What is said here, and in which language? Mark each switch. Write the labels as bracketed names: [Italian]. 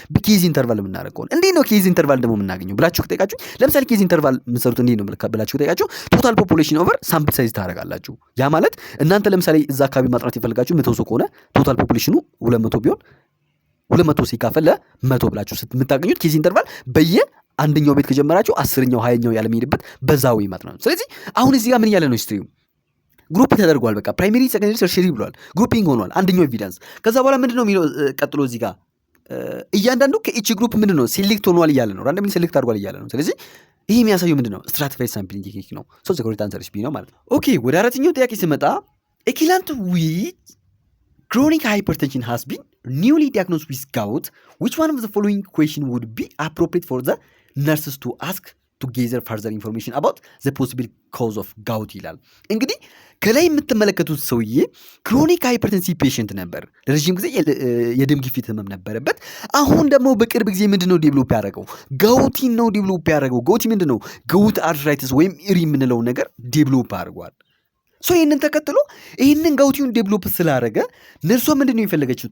[Amharic] በኬዝ ኢንተርቫል የምናደርግ ከሆነ። እንዴት ነው ኬዝ ኢንተርቫል ደግሞ የምናገኘው ብላችሁ ከጠየቃችሁ፣ ለምሳሌ ኬዝ ኢንተርቫል የምትሰሩት እንዴት ነው ብላችሁ ከጠየቃችሁ፣ ቶታል ፖፑሌሽን ኦቨር ሳምፕል ሳይዝ ታደርጋላችሁ። ያ ማለት እናንተ ለምሳሌ እዛ አካባቢ ማጥናት የፈለጋችሁ 100 ሰው ከሆነ ቶታል ፖፑሌሽኑ 200 ቢሆን 200 ሲካፈል ለ100 ብላችሁ የምታገኙት ኬዝ ኢንተርቫል አንደኛው ቤት ከጀመራችሁ 10ኛው 20ኛው ያለመሄድበት በዛው ይመጣ ነው። ስለዚህ አሁን እዚህ ጋር ምን ያለ ነው? ሂስትሪው ግሩፕ ተደርጓል። በቃ ፕራይመሪ፣ ሰከንደሪ፣ ተርሸሪ ብሏል። ግሩፒንግ ሆኗል። አንደኛው ኤቪደንስ። ከዛ በኋላ ምንድነው የሚለው ቀጥሎ እዚህ ጋር እያንዳንዱ ከኢች ግሩፕ ምንድነው ሴሌክት ሆኗል እያለ ነው። ራንደምሊ ሴሌክት አድርጓል እያለ ነው። ስለዚህ ይሄ የሚያሳየው ምንድነው? ስትራቲፋይድ ሳምፕሊንግ ቴክኒክ ነው። [English] ሶ ዘ ኮሬክት አንሰር [Amharic] ቢ ነው ማለት ነው። ኦኬ ወደ አራተኛው ጥያቄ ስመጣ [English] ኤኪላንት ዊዝ chronic hypertension has been newly diagnosed with gout. Which one of the following question would be appropriate for the nurses to ask to gather further information about the possible cause of gout [Amharic] ይላል። እንግዲህ ከላይ የምትመለከቱት ሰውዬ ክሮኒክ ሃይፐርቴንሲቭ ፔሽንት ነበር። ለረጅም ጊዜ የደም ግፊት ህመም ነበረበት። አሁን ደግሞ በቅርብ ጊዜ ምንድነው ዴቨሎፕ ያደረገው? ጋውቲን ነው ዴቨሎፕ ያደረገው። ጋውቲ ምንድነው? ጎውት አርትራይተስ ወይም ኢሪ የምንለው ነገር ዴቨሎፕ አድርጓል። ሶ ይህንን ተከትሎ ይህንን ጋውቲውን ዴቨሎፕ ስላደረገ ነርሷ ምንድን ነው የፈለገችው?